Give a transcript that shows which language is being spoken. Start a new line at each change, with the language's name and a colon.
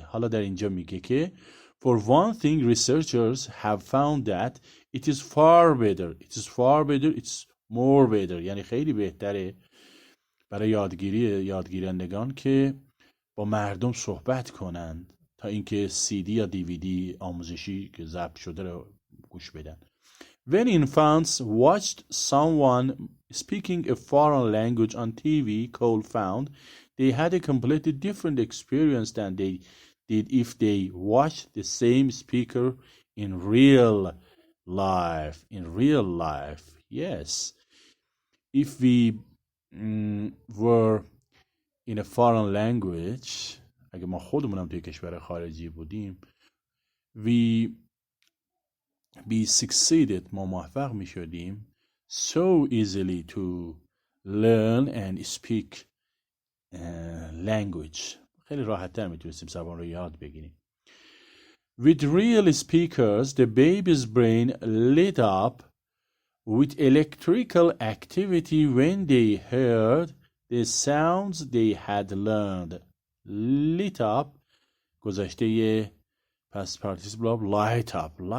Persian: حالا در اینجا میگه که
English: for one thing researchers have found that it is far better it's more better،
Persian: یعنی خیلی بهتره برای یادگیرندگان که با مردم صحبت کنند تا اینکه CD یا DVD آموزشی که ضبط شده رو گوش بدن.
English: When infants watched someone speaking a foreign language on TV, Cole found they had a completely different experience than they did if they watched the same speaker in real life. Yes. If we were in a foreign language،
Persian: اگه ما خودمونم توی کشور خارجی بودیم،
English: we succeeded،
Persian: ما موفق می شدیم
English: so easily to learn and speak language.
Persian: خیلی راحت تر می تونستیم زبان رو یاد بگیریم.
English: With real speakers, the baby's brain lit up with electrical activity when they heard the sounds they had learned. Lit up گذشته past participle light up.